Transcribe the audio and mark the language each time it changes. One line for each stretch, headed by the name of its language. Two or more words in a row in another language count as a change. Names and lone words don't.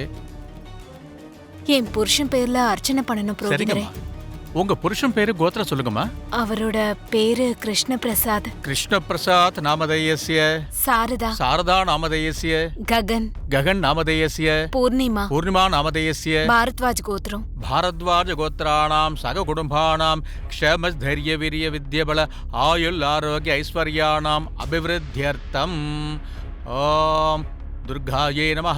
Tamil: என் புருஷன் பேர்ல அர்ச்சனை பண்ணணும் புரோகிதரே. சரிங்கம்மா. உங்க புருஷன் பேரு கோத்திரம் சொல்லுங்கம்மா. அவரோட பேரு கிருஷ்ண பிரசாத். கிருஷ்ண பிரசாத் நாமதேயஸ்ய. சாரதா. சாரதா நாமதேயஸ்ய. ககன். ககன் நாமதேயஸ்ய. பூர்ணிமா. பூர்ணிமா நாமதேயஸ்ய. பாரத்வாஜ் கோத்திரம்.
Sanskrit: भारद्वाज गोत्राणां सग कुटुंबानां क्षेम धैर्य वीर्य विद्यबल आयुल आरोग्य ऐश्वर्याणां अभिवृद्ध्यर्थम ओम दुर्गायै नमः.